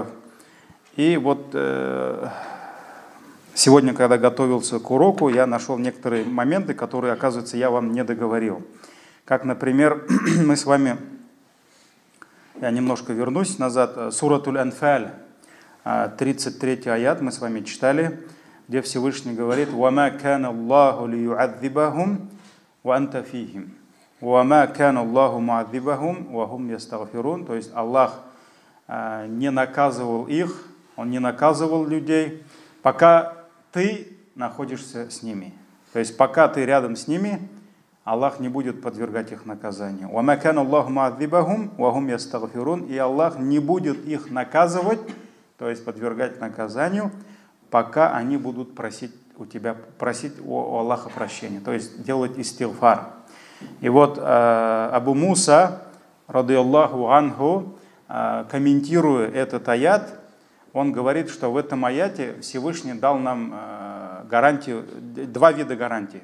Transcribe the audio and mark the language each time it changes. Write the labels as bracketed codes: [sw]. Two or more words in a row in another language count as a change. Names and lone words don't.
[ru] И вот сегодня, когда готовился к уроку, я нашел некоторые моменты, которые, оказывается, я вам не договорил. Как, например, мы с вами, я немножко вернусь назад, суратуль Анфаль, 33 аят мы с вами читали, где Всевышний говорит: [ar] «وما كان الله ليعذبهم وأنت فيهم وما كان الله معذبهم وهم يستغفرون». [ru] То есть Аллах не наказывал их, Он не наказывал людей, пока ты находишься с ними. То есть пока ты рядом с ними, Аллах не будет подвергать их наказанию. [ar] «وما كان الله معذبهم وهم يستغفرون». [ru] И Аллах не будет их наказывать, то есть подвергать наказанию, пока они будут просить у Аллаха прощения, то есть делать истигфар. И вот Абу Муса, [ar] رضي الله عنه, [ru] комментируя этот аят, он говорит, что в этом аяте Всевышний дал нам гарантию, два вида гарантии.